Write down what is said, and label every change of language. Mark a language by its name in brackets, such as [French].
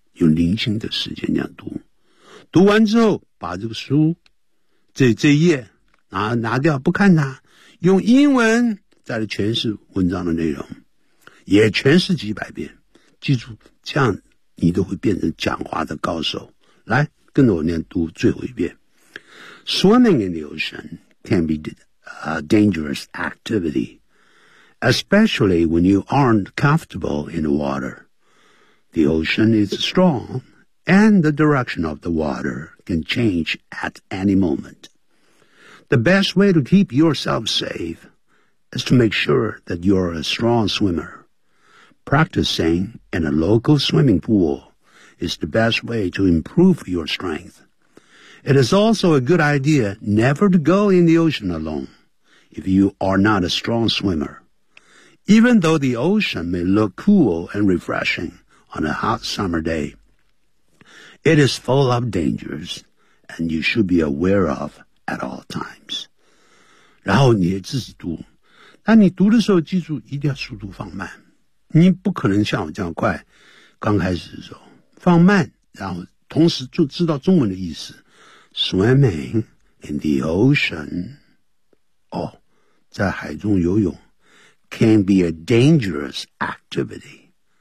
[Chinese] 有零星的时间这样读，读完之后把这个书这页 拿掉不看它，用英文再来诠释文章的内容，也诠释几百遍，记住，这样你都会变成讲话的高手。来跟着我念读最后一遍。 [English] Swimming in the ocean can be a dangerous activity， especially when you aren't comfortable in the waterThe ocean is strong, and the direction of the water can change at any moment. The best way to keep yourself safe is to make sure that you're a strong swimmer. Practicing in a local swimming pool is the best way to improve your strength. It is also a good idea never to go in the ocean alone if you are not a strong swimmer. Even though the ocean may look cool and refreshing,On a hot summer day, it is full of dangers, and you should be aware of at all times. [Chinese] 然后你也自己读，但你读的时候记住一定要速度放慢，你不可能像我这样快。刚开始的时候放慢，然后同时就知道中文的意思。 [English] Swimming in the ocean, [Chinese] 哦，在海中游泳 [English] can be a dangerous activity.